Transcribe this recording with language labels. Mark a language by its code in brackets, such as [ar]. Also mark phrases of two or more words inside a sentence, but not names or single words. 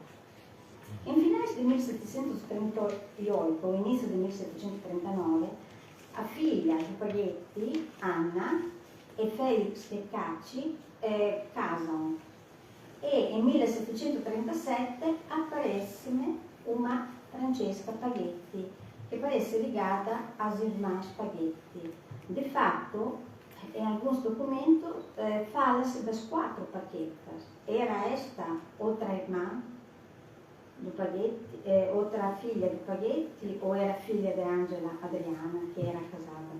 [it] In finale del 1738 o inizio del 1739, a figlia di Paghetti, Anna e Felix Ceccacci casano, e nel 1737 apparesse una Francesca Paghetti, che parece legata [pt] aos irmãos [it] Paghetti. [pt] De facto, em alguns documentos, fala-se das 4 Paquetas. Era esta outra irmã do Paghetti, outra filha do Paghetti, ou era filha de Angela Adriana, que era casada?